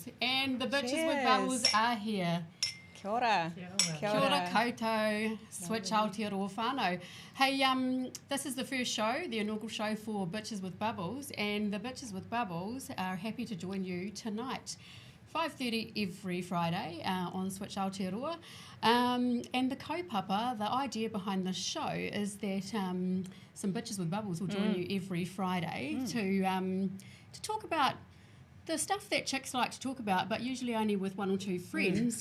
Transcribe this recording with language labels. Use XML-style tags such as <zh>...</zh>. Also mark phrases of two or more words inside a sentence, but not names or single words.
<en>And the Bitches with Bubbles are here.</en> <mi>Kia ora. Kia ora koutou, Switch Aotearoa whānau.</mi> <en>Hey, this is the first show, the inaugural show for Bitches with Bubbles, and the Bitches with Bubbles are happy to join you tonight. 5:30 every Friday on Switch Aotearoa. And the kaupapa, the idea behind this show is that some Bitches with Bubbles will join you every Friday to talk about the stuff that chicks like to talk about, but usually only with one or two friends.</en>